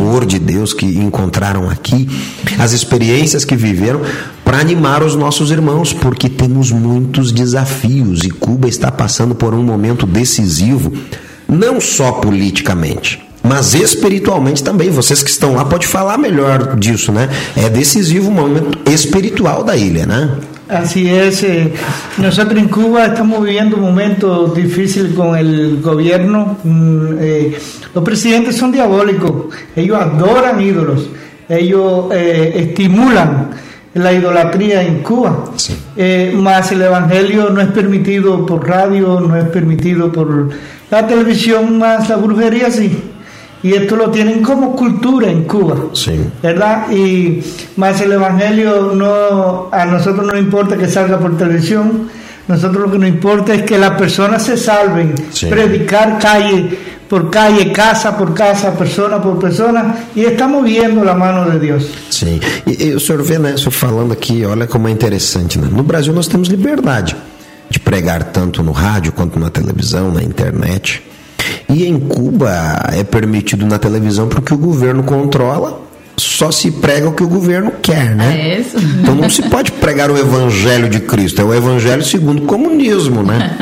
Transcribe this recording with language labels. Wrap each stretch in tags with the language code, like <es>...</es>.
<pt>Amor de Deus que encontraram aqui, as experiências que viveram, para animar os nossos irmãos, porque temos muitos desafios e Cuba está passando por um momento decisivo, não só politicamente, mas espiritualmente também. Vocês que estão lá podem falar melhor disso, né? É decisivo o momento espiritual da ilha, né?</pt> <es>Así es. Nosotros en Cuba estamos viviendo un momento difícil con el gobierno. Los presidentes son diabólicos. Ellos adoran ídolos. Ellos estimulan la idolatría en Cuba. Sí. Más el evangelio no es permitido por radio, no es permitido por la televisión, más la brujería sí. Y esto lo tienen como cultura en Cuba, sí. ¿Verdad? Y más el evangelio, no, a nosotros no nos importa que salga por televisión, nosotros lo que nos importa es que las personas se salven, sí. Predicar calle, casa por casa, persona por persona, y estamos viendo la mano de Dios. Sí, y el señor</es> <pt>vê, né,</pt> <es>estoy hablando aquí,</es> <pt>olha</pt> <es>como es interesante, né?</es> <pt>No Brasil nós temos liberdade de pregar tanto no rádio quanto na televisão, na internet. E em Cuba é permitido na televisão porque o governo controla, só se prega o que o governo quer, né? É isso. Então não se pode pregar o evangelho de Cristo, é o evangelho segundo o comunismo, né?</pt>